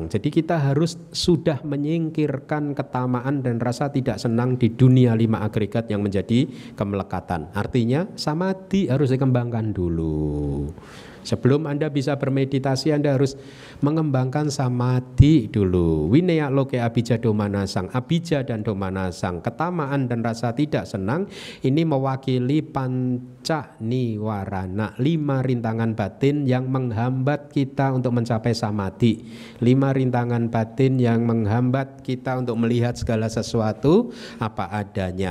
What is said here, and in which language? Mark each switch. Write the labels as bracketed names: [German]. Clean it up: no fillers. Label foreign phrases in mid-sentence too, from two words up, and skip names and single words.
[Indonesian] Jadi kita harus sudah menyingkirkan ketamaan dan rasa tidak senang di dunia 5 agregat yang menjadi kemelekatan. Artinya samadhi harus dikembangkan dulu. Sebelum Anda bisa bermeditasi, Anda harus mengembangkan samadhi dulu. [Pali] Vinaya loke abijado manasang. [Indonesian] Abija dan domanasang, ketamaan dan rasa tidak senang, ini mewakili [Pali] panca niwarana, [Indonesian] 5 rintangan batin yang menghambat kita untuk mencapai samadhi. 5 rintangan batin yang menghambat kita untuk melihat segala sesuatu apa adanya.